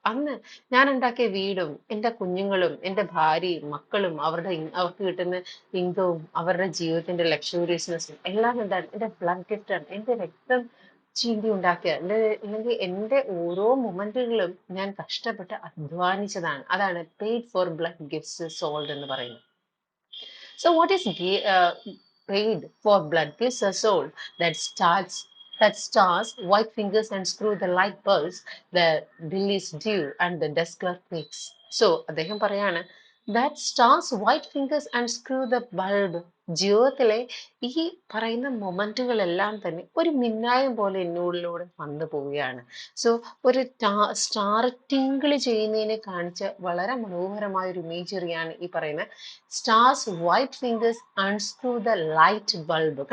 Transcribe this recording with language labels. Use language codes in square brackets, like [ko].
[ml] അന്ന് ഞാൻ ഉണ്ടാക്കിയ വീടും എൻ്റെ കുഞ്ഞുങ്ങളും എൻ്റെ ഭാര്യയും മക്കളും അവർക്ക് കിട്ടുന്ന ഇൻകവും അവരുടെ ജീവിതത്തിന്റെ ലക്ഷൂറിയസ്നെസ്സും എല്ലാം എന്താണ്, എൻ്റെ ബ്ലഡ് ഗിഫ്റ്റാണ്. എൻ്റെ രക്തം ചീന്തി ഉണ്ടാക്കിയ അല്ലെങ്കിൽ എൻ്റെ ഓരോ മൊമെന്റുകളും ഞാൻ കഷ്ടപ്പെട്ട് അധ്വാനിച്ചതാണ്. അതാണ് paid for, blood gifts sold എന്ന് പറയുന്നത്. [en] So what is paid for, blood gifts are sold, that stars, white fingers and screw the light bulbs, the bill is due and the desk clerk wakes. So [ml] അദ്ദേഹം പറയാണ്, [en] that stars, white fingers and screw the bulb. [ml] ജീവിതത്തിലെ ഈ പറയുന്ന മൊമെന്റുകളെല്ലാം തന്നെ ഒരു മിന്നായം പോലെ എന്നോടിലൂടെ വന്നു പോവുകയാണ്. സോ ഒരു സ്റ്റാർ ടിങ്കിൾ ചെയ്യുന്നതിനെ കാണിച്ച വളരെ മനോഹരമായ ഒരു ഇമേജറിയാണ് ഈ പറയുന്ന [en] Stars white fingers unscrew the light bulb.